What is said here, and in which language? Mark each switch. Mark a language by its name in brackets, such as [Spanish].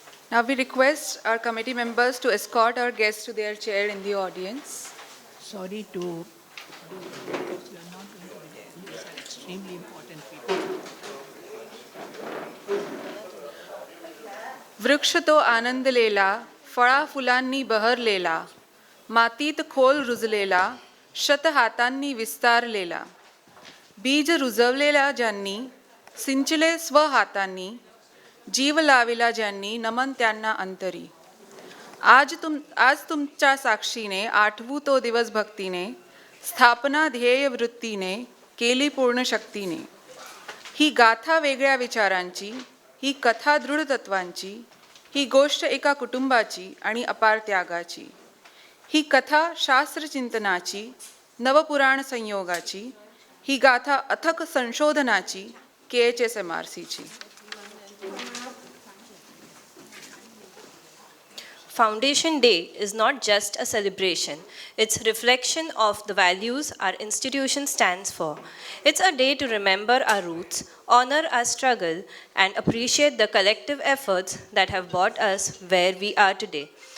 [English] Now we request our committee members to escort our guests to their chair in the audience. Sorry to do because you are not going to be there. These are extremely important people. [Marathi] वृक्ष तो आनंद लेला फळा फुलांनी बहरलेला मातीत खोल रुजलेला शत हातांनी विस्तारलेला बीज रुजवलेला ज्यांनी सिंचले स्व हातांनी जीव लाविला ज्यांनी नमन त्यांना अंतरी आज तुमच्या साक्षीने आठवू तो दिवस भक्तीने स्थापना ध्येय वृत्तीने केली पूर्ण शक्तीने ही गाथा वेगळ्या विचारांची ही कथा दृढ तत्वांची ही गोष्ट एका कुटुंबाची आणि अपार त्यागाची ही कथा शास्त्रचिंतनाची नवपुराण संयोगाची ही गाथा अथक संशोधनाची KIHS-MRFची [English] Foundation Day is not just a celebration, it's reflection of the values our institution stands for. It's a day to remember our roots, honor our struggle, and appreciate the collective efforts that have brought us where we are today.